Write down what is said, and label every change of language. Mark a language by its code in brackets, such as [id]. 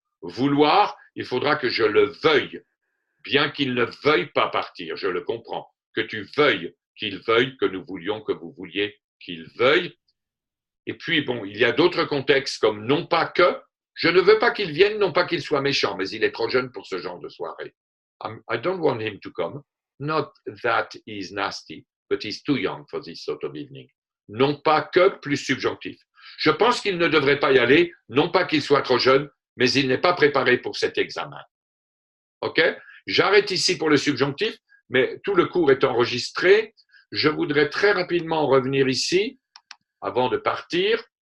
[fr] Vouloir, il faudra que je le veuille, bien qu'il ne veuille pas partir, je le comprends. Que tu veuilles, qu'il veuille, que nous voulions, que vous vouliez, qu'il veuille. Et puis, bon, il y a d'autres contextes comme non pas que, je ne veux pas qu'il vienne, non pas qu'il soit méchant, mais il est trop jeune pour ce genre de soirée. [en] I don't want him to come. Not that he's nasty, but he's too young for this sort of evening. [fr] Non pas que plus subjonctif. Je pense qu'il ne devrait pas y aller, non pas qu'il soit trop jeune, mais il n'est pas préparé pour cet examen. OK? J'arrête ici pour le subjonctif, mais tout le cours est enregistré. Je voudrais très rapidement revenir ici, avant de partir.